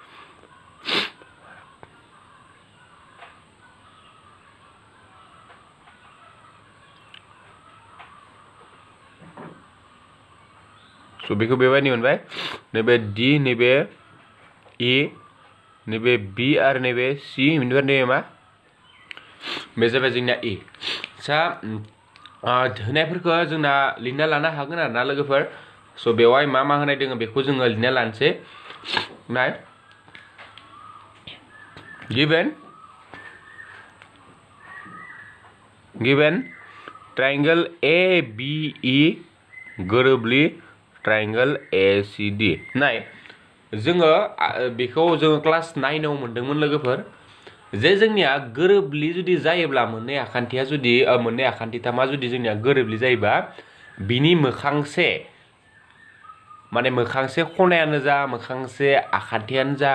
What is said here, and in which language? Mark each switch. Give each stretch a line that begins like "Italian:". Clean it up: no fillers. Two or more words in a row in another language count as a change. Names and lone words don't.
Bodo: स' बेखौ बेबायदि मोनबाय नैबे D नैबे E नैबे B आरो नैबे C बेनिफ्राय नैबे मा बे जाबाय जोंना E सा होनायफोरखौ जोंना लिरना लानो हागोन आरोना लोगोफोर स' बेवहाय मा मा होनाय दङ बेखौ जोङो लिरना लानोसै नाय
English: given triangle ABE
Bodo: गोरोबलि ट्रायंगल ACD नाय जोङो बेखौ जोङो क्लास 9 आव मोनदोंमोन लोगोफोर जे जोंनिया गोरोबलि जुदि जायोब्ला मोननै आखान्थिया जुदि मोननै आखान्थिथामा जुदि जोंनिया गोरोबलि जायोबा बिनि मोखांसे माने मोखांसे खनायानो जा मोखांसे आखान्थियानो जा